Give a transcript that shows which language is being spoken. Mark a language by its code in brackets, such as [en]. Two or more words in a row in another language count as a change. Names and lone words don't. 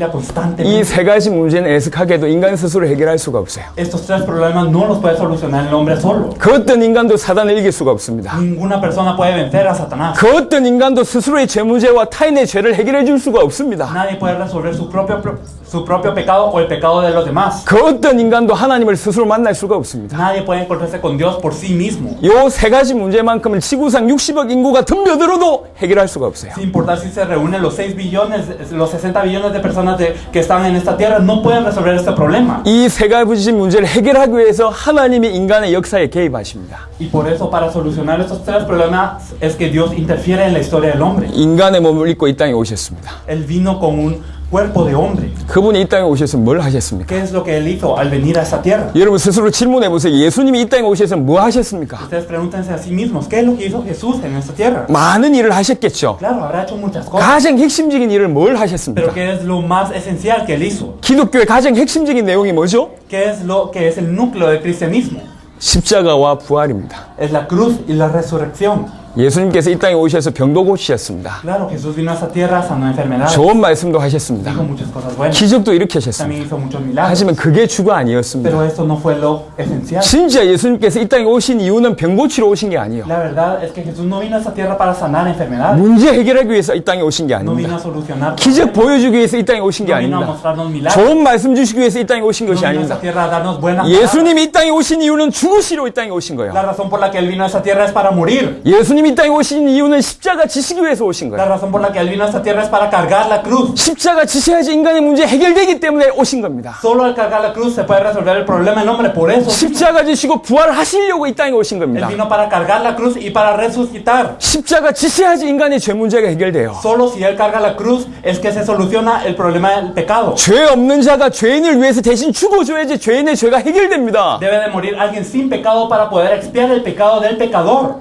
[ko] 이 [es] constantemente. [ko] 세 가지 문제는 애석하게도 인간 스스로 해결할 수가 없어요. [es] Estos tres problemas no los puede solucionar el hombre solo. [ko] 그 어떤 인간도 사단을 이길 수가 없습니다. [es] Ninguna persona puede vencer a Satanás. [ko] 그 어떤 인간도 스스로의 죄 문제와 타인의 죄를 해결해 줄 수가 없습니다. [es] Nadie puede resolver su propio pecado o el pecado de los demás. [ko] 그 어떤 인간도 하나님을 스스로 만날 수가 없습니다. [es] Nadie puede encontrarse con Dios por sí mismo. [ko] 요 세 가지 문제만큼은 지구상 60억 인구가 덤벼들어도 해결할 수가 없어요. [es] Sin importar si se reúnen los 6 billones, los 60 billones de personas que están en esta tierra, no pueden resolver este problema. [ko] 이 세 가지 문제를 해결하기 위해서 하나님이 인간의 역사에 개입하십니다. [es] Y por eso, para solucionar estos tres problemas, es que Dios interfiere en la historia del hombre. [ko] 인간의 몸을 입고 이 땅에 오셨습니다. [es] Él vino con un cuerpo de hombre. [ko] 그분이 이 땅에 오셔서 뭘 하셨습니까? [es] ¿Qué es lo que él hizo al venir a esta tierra? [ko] 여러분 스스로 질문해 보세요. 예수님이 이 땅에 오셔서 뭐 하셨습니까? [es] Ustedes pregúntense a sí mismos, ¿qué es lo que hizo Jesús en esta tierra? [ko] 많은 일을 하셨겠죠. [es] Claro, habrá hecho muchas cosas, [ko] 가장 핵심적인 일을 뭘 [es] pero [ko] 하셨습니까? [es] ¿qué es lo más esencial que él hizo? [ko] 기독교의 가장 핵심적인 내용이 뭐죠? [es] ¿Qué es lo que es el núcleo del cristianismo? [ko] 십자가와 부활입니다. [es] Es la cruz y la resurrección. [ko] 예수님께서 이 땅에 오셔서 병도 고치셨습니다. [es] Claro, Jesús vino a esta tierra, sanó enfermedades, [ko] 좋은 말씀도 하셨습니다. [es] dijo muchas cosas buenas, [ko] 기적도 일으키셨습니다. [es] también hizo muchos milagros, [ko] 하지만 그게 주가 아니었습니다. [es] pero esto no fue lo esencial. [ko] 진짜 예수님께서 이 땅에 오신 이유는 병 고치러 오신 게 아니에요. [es] La verdad es que Jesús no vino a esta tierra para sanar enfermedades, [ko] 문제 해결하기 위해서 이 땅에 오신 게 [es] no vino a [ko] 아닙니다. [es] solucionar [ko] 기적 [es] problemas, [ko] 보여주기 위해서 이 땅에 오신 게 [es] no vino a [ko] 아닙니다. [es] mostrarnos milagros, [ko] 좋은 말씀 주시기 위해서 이 땅에 오신 [es] no [ko] 것이 [es] vino a esta [ko] 아닙니다. [es] tierra a darnos buenas palabras. [ko] 예수님이 이 땅에 오신 이유는 죽으시러 이 땅에 오신 거예요. [es] La razón por la que Él vino a esta tierra es para morir. [ko] 예수님이 이 땅에 오신 이유는 십자가 지시기 위해서 오신 [es] La [ko] 거예요. [es] razón por la que Él vino a esta tierra es para cargar la cruz. [ko] 십자가 지셔야지 인간의 문제 해결되기 때문에 오신 겁니다. [es] Solo al cargar la cruz se puede resolver el problema del hombre. Por eso [ko] 십자가 지시고 부활하시려고 이 땅에 오신 [es] Él [ko] 겁니다. [es] vino para cargar la cruz y para resucitar. [ko] 십자가 지셔야지 인간의 죄 문제가 해결돼요. [es] Solo si Él carga la cruz es que se soluciona el problema del pecado. [ko] 죄 없는 자가 죄인을 위해서 대신 죽어줘야지 죄인의 죄가 해결됩니다. [es] Debe de morir alguien sin pecado para poder expiar el pecado del pecador.